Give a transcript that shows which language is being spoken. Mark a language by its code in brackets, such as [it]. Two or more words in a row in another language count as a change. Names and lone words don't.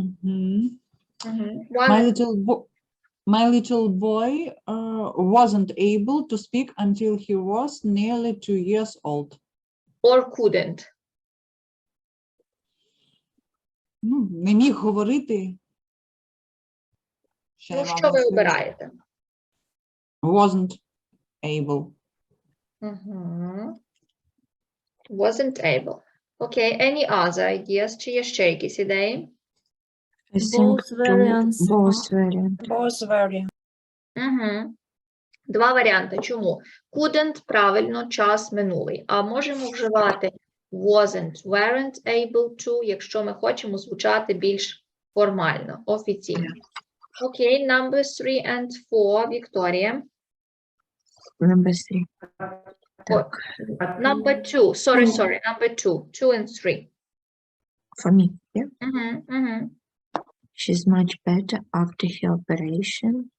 [en] Mhm. Mhm. My One, little boy. My little boy wasn't able to speak until he was nearly 2 years old. Or couldn't. [uk] Ну, не міг говорити. Ще Ну, вам що ви можливо. обираєте? [en] Wasn't able. Wasn't able. Okay, any other ideas? [uk] Чи є ще якісь ідеї? [en] I think Both variants both are- variants. Both variants. [uk] Два варіанти. Чому? Couldn't правильно, час минулий. А можемо вживати [en] wasn't, weren't able to, [uk] якщо ми хочемо звучати більш формально, офіційно. Окей, [en] number 3 and 4, Вікторія. Number 3. Так, Number 2, sorry, number 2, 2 and 3. for me, yeah. She's much better after her operation.